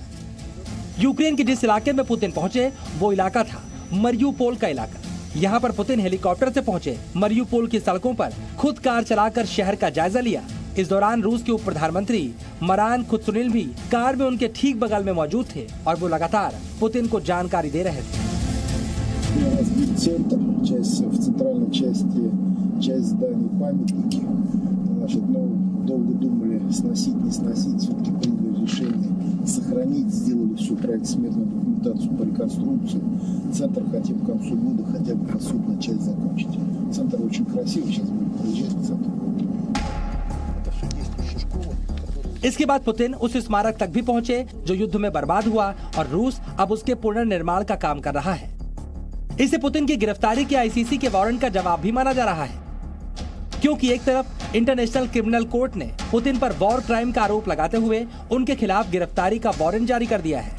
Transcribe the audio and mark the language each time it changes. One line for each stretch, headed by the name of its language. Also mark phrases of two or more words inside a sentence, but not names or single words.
Hindi: यूक्रेन के जिस इलाके में पुतिन पहुंचे वो इलाका था मरियुपोल का इलाका। यहाँ पर पुतिन हेलीकॉप्टर से पहुंचे, मरियुपोल की सड़कों पर खुद कार चलाकर शहर का जायजा लिया। इस दौरान रूस के उप प्रधानमंत्री मरान खुत्सुनिल भी कार में उनके ठीक बगल में मौजूद थे और वो लगातार पुतिन को जानकारी दे रहे थे।
Russian: сохранить, сделали всю проектно-сметную документацию по реконструкции. Центр хотим к концу года хотя бы посудную часть закончить. Центр очень красивый, сейчас будем проезжать к центру. Это все действующая школа.
Hindi: इसके बाद पुतिन उस स्मारक तक भी पहुंचे जो युद्ध में बर्बाद हुआ और रूस अब उसके पुनर्निर्माण का काम कर रहा है। इसे पुतिन की गिरफ्तारी के आईसीसी के वारंट का जवाब भी माना जा रहा है, क्योंकि एक तरफ इंटरनेशनल क्रिमिनल कोर्ट ने पुतिन पर
English: war crime
Hindi: का आरोप लगाते हुए उनके खिलाफ गिरफ्तारी का वारंट जारी कर दिया है।